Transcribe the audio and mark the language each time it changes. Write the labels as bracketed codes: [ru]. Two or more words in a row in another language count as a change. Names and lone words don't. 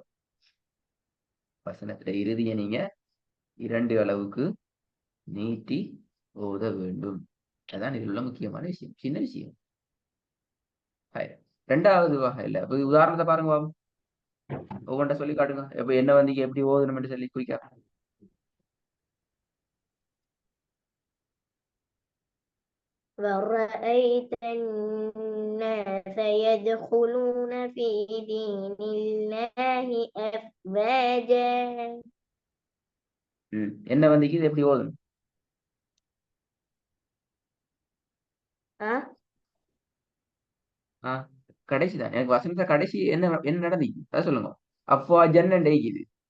[ta] வசனத்துல இறுதியை நீங்க 2 அளவுக்கு நீட்டி ஓத வேண்டும். அதான் இதில் உள்ள முக்கியமான விஷயம். சின்ன விஷயம். ரெண்டாவது வகையில இப்ப உதாரணத்தை பாருங்க பாபு. ஒவ்வொன்றை சொல்லி காட்டுங்க. இப்ப என்ன வந்து எப்படி ஓதணும் சொல்லி குயிக்கா. [ar] وَرَأَيْتَ النَّاسَ يَدْخُلُونَ فِي دِينِ اللَّهِ أَفْوَاجًا. [ta] என்ன வந்து இது எப்படி ஓதணும்? கடைசி தான். எனக்கு வசனத்தை கடைசி என்ன என்ன நடந்துச்சு அதான் சொல்லுங்க. அப்போ ஜன்னன் டெய்க்குது.